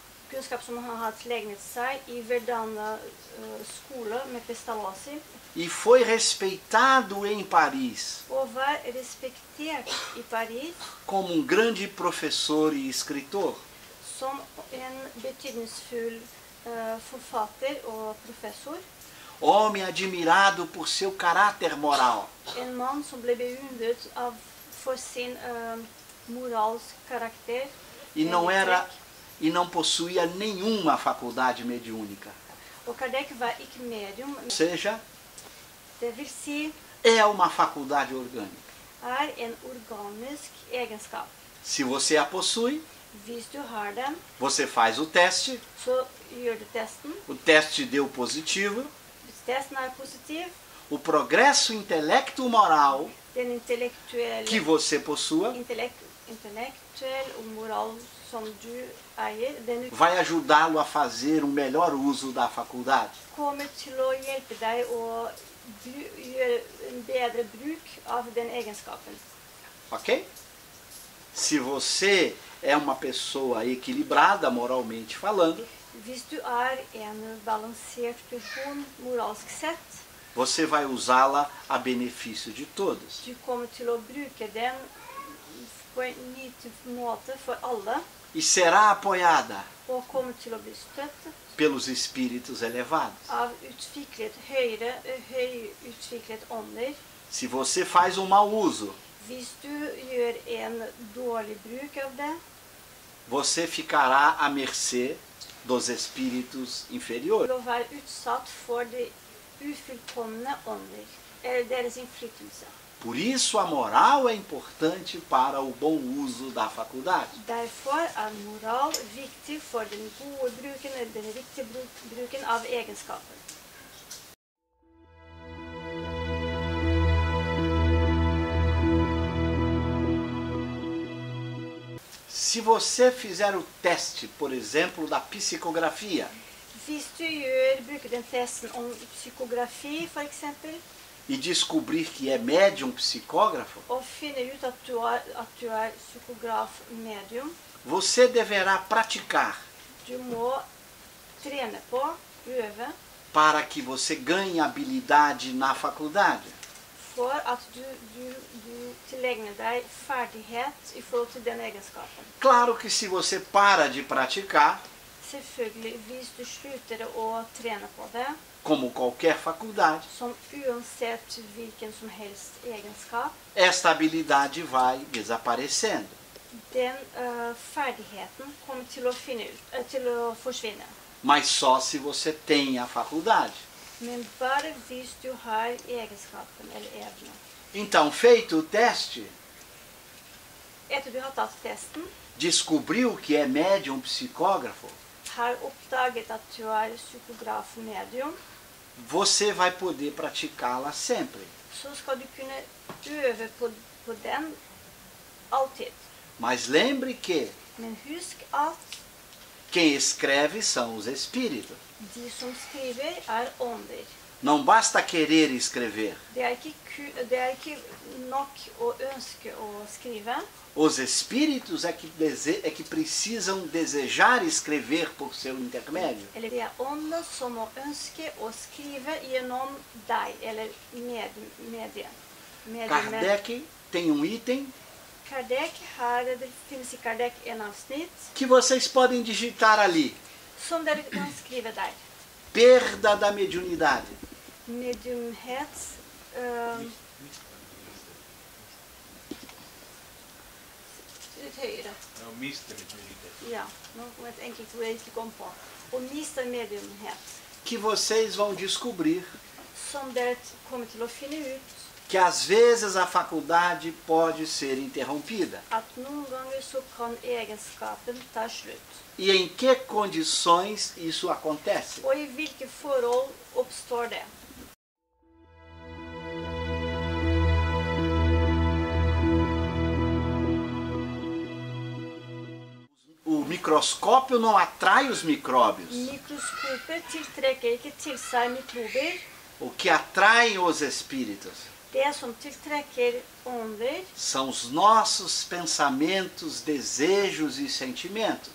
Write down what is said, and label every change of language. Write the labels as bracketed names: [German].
[Norwegian] kunnskap som han har tilegnet seg i Verdana skole med Pestalozzi, [Portuguese] E foi respeitado em Paris [Norwegian] og var respektert i Paris [Portuguese] como um grande professor e escritor. [Norwegian] som en betydningsfull forfatter og professor. [Portuguese] Homem admirado por seu caráter moral. [Norwegian] En mann som ble beundret for sin moralsk karakter. [Portuguese] E não possuía nenhuma faculdade mediúnica. [Norwegian] Og Kardec var ikke medium, [Portuguese] Ou seja, [Norwegian] det vil si [Portuguese] é uma faculdade orgânica. [Norwegian] er en organisk egenskap. [Portuguese] Se você a possui, [Norwegian] Hvis du har den, [Portuguese] você faz o teste, [Norwegian] så gjør du testen. [Portuguese] o teste deu positivo, [Norwegian] Hvis testen er positiv, [Portuguese] o progresso intelecto-moral [Norwegian] den intellektuelle [Portuguese] que você possua [Norwegian] intellektuell og moral som du eier, den [Portuguese] vai ajudá-lo a fazer um melhor uso da faculdade. [Norwegian] kommer til å hjelpe deg å gjøre en bedre bruk av den egenskapen. Ok? [Portuguese] Se você é uma pessoa equilibrada moralmente falando, [Norwegian] Hvis du er en balansert person moralsk sett, [Portuguese] você vai usá-la a benefício de todos. [Norwegian] du kommer til å bruke den på en ny måte for alle, [Portuguese] e será apoiada [Norwegian] og kommer til å bli støttet [Portuguese] pelos espíritos elevados. [Norwegian] av høyutviklet ånder. [Portuguese] Se você faz um mau uso, [Norwegian] Hvis du gjør en dårlig bruk av det, [Portuguese] você ficará à mercê dos espíritos inferiores. [Norwegian] vil du være utsatt for de ufullkomne ånder, eller deres innflytelse. [Portuguese] Por isso a moral é importante para o bom uso da faculdade. [Norwegian] Derfor er moral viktig for den gode bruken, eller den riktige bruken av egenskaper. [Portuguese] Se você fizer o teste, por exemplo, da psicografia, [Norwegian] Hvis du bruker den testen om psykografi, for eksempel, [Portuguese] e descobrir que é médium psicógrafo, [Norwegian] og finner ut at du er psykograf-medium, [Portuguese] você deverá praticar [Norwegian] du må trene på, øve, [Portuguese] para que você ganhe habilidade na faculdade. [Norwegian] for at du tilegner deg ferdighet i forhold til den egenskapen. [Portuguese] Claro que se você para de praticar, [Norwegian] Selvfølgelig, hvis du slutter å trene på det, [Portuguese] como qualquer faculdade, [Norwegian] som uansett hvilken som helst egenskap, [Portuguese] esta habilidade vai desaparecendo. [Norwegian] den ferdigheten kommer til å forsvinne. [Portuguese] Mas só se você tem a faculdade. [Norwegian] Men bare hvis du har egenskapen eller evnen. [Portuguese] Então, feito o teste, [Norwegian] Etter du har tatt testen, [Portuguese] descobriu que é médium psicógrafo, [Norwegian] har oppdaget at du er psykograf-medium, [Portuguese] você vai poder praticá-la sempre. [Norwegian] så skal du kunne øve på den alltid. [Portuguese] Mas lembre que [Norwegian] Men husk at [Portuguese] quem escreve são os espíritos. [Norwegian] de som skriver er ånder. [Portuguese] Não basta querer escrever. [Norwegian] Det er ikke nok å ønske å skrive. [Portuguese] Os espíritos é que precisam desejar escrever por seu intermédio. [Norwegian] Eller det er ånder som må ønske å skrive gjennom deg, eller mediet. [Portuguese] Kardec tem um item [Norwegian] Kardec, det finnes i Kardec en avsnitt [Portuguese] que vocês podem digitar ali. [Norwegian] som dere kan skrive der. [Portuguese] Perda da mediunidade. [Norwegian] Mediumhet, litt høyere. Ja, mister mediunidade. Ja, nå kom et enkelt ord jeg ikke kom på. Og mister mediumhet, [Portuguese] Que vocês vão descobrir [Norwegian] som dere kommer til å finne ut [Portuguese] que às vezes a faculdade pode ser interrompida. [Norwegian] at noen ganger så kan egenskapen ta slutt. [Portuguese] E em que condições isso acontece? [Norwegian] Og i hvilke forhold oppstår det? [Portuguese] O microscópio não atrai os micróbios. [Norwegian] Mikroskoper tiltrekker ikke til seg mikrober. [Portuguese] O que atrai os espíritos [Norwegian] Det som tiltrekker ånder, [Portuguese] são os nossos pensamentos, desejos e sentimentos.